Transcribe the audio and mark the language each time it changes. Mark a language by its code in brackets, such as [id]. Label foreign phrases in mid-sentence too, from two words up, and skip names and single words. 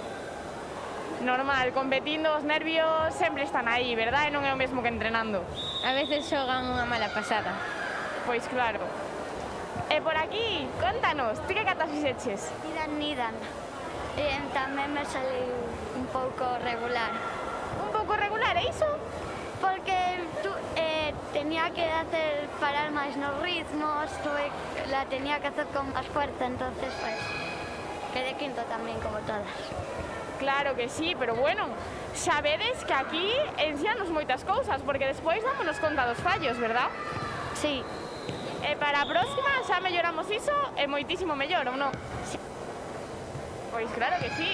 [gl] Normal, competindo os nervios sempre están aí, verdad? E non é o mesmo que entrenando. a veces xogan unha mala pasada. Pois claro. E por aquí, contanos, ti que catas fixeches? Nidan. Tamén me saliu un pouco regular. Un pouco regular, é iso? [es] Porque tenía que hacer parar [gl] máis nos ritmos, [es] la tenía que hacer con más fuerza, entonces pues quedé quinto tamén, como todas. [gl] Claro que sí, pero bueno, sabedes que aquí ensíanos moitas cousas, porque despois dámonos conta dos fallos, verdad? Sí, E para a próxima xa melloramos iso e moitísimo mellor, ou non? Sí. Pois claro que sí.